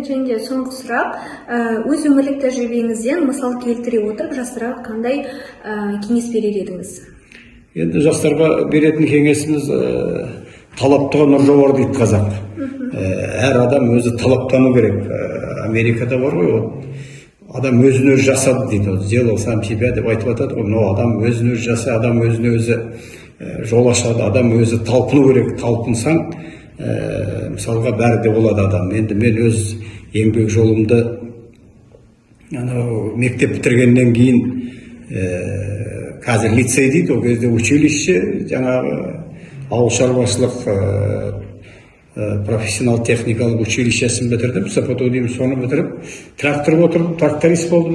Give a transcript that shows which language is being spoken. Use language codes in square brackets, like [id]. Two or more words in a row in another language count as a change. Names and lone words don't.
[kk] Және соңғы сұрақ, өз өмірлік тәжірибеңізден мысал келтіре отырып жастарға қандай кеңес берер едіңіз? Енді жастарға беретін кеңесіміз талаптыға нұр жауар дейді қазақ. әр адам өзі талаптану керек. Америкада бар ғой, адам өзін өзі жасады дейді, [ru] сделал сам себя [kk] деп айтып жатады ғой. Но адам өзін өзі жасайды, адам өзіне өзі жол ашады, адам өзі талпыну керек. Талпынсаң, мысалға бәрі де болады адам. Енді мен өз еңбек жолымды мектеп бітіргеннен кейін қазір лицей дейді, ол кезде училище, жаңағы ауыл шаруашылық профессионал техникалық училищесін бітірдім, СПТУ деймін, соны бітіріп, трактор отырдым, тракторист болдым.